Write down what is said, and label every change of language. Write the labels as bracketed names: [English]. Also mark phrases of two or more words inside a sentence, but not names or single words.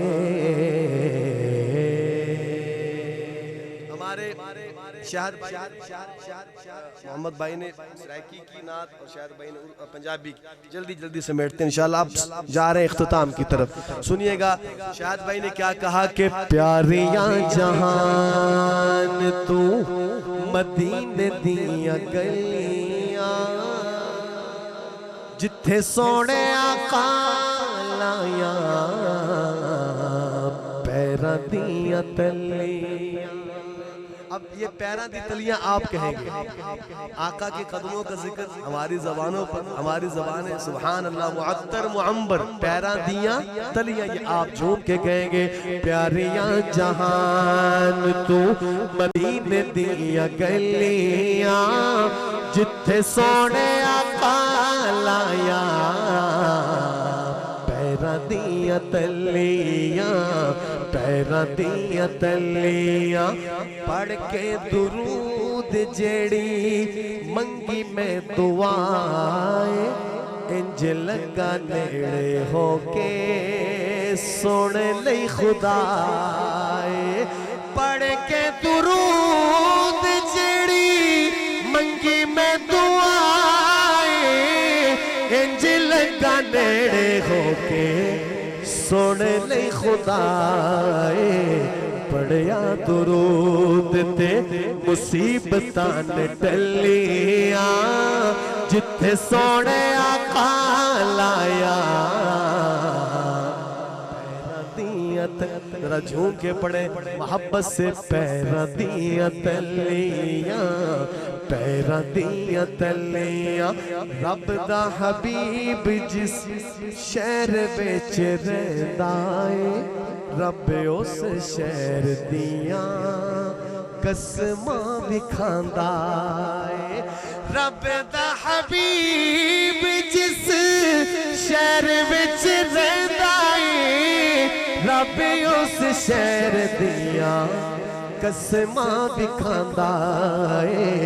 [Urdu] ہمارے شاہد محمد بھائی نے سرائکی کی نعت اور شاہد بھائی نے پنجابی کی. جلدی سمیٹتے ہیں انشاءاللہ. آپ جا رہے ہیں اختتام کی طرف. سنیے گا شاہد بھائی نے کیا کہا کہ [Punjabi] پیاریاں جہان تو مدینے دیاں گلیاں جتھے سونے آقا لایا پیراں دیاں تلیاں. [Urdu] اب یہ [Punjabi] پیراں دی تلیاں [Urdu] آپ کہیں گے. آقا کے قدموں کا ذکر ہماری زبانوں پر ہماری زبان ہے [Arabic] سبحان اللہ [Urdu] معطر معمبر. [Punjabi] پیراں دیاں تلیاں [Urdu] یہ آپ جھوم کے کہیں گے. [Punjabi] پیاریاں جہان تو مدینے دیاں گلیاں جتھے سونے آقا لایا پیراں دیاں تلیاں پیراں دیاں تلیاں. پڑھ کے درود جیڑی منگی میں دعائے انج لگا نیڑے ہو کے سن لئی خدائے. پڑھ کے درود جیڑی منگی میں دعائے انج لگا نیڑے ہو کے سن لئی خدائے. پڑھیا درود تے مصیبتاں ٹلیاں جتھے سونے آقا لایا پیراں دیاں [Urdu] ذرا جھوم کے پڑھیں محبت سے. [Punjabi] پیراں دیاں تلیاں پیراں دیاں تلیاں. رب دا حبیب جس شہر وچ رہندا اے رب اس شہر دیاں قسماں وکھاندا اے. رب دا حبیب جس شہر وچ رہندا اے رب اس شہر دیاں قسماں وکھاندا اے.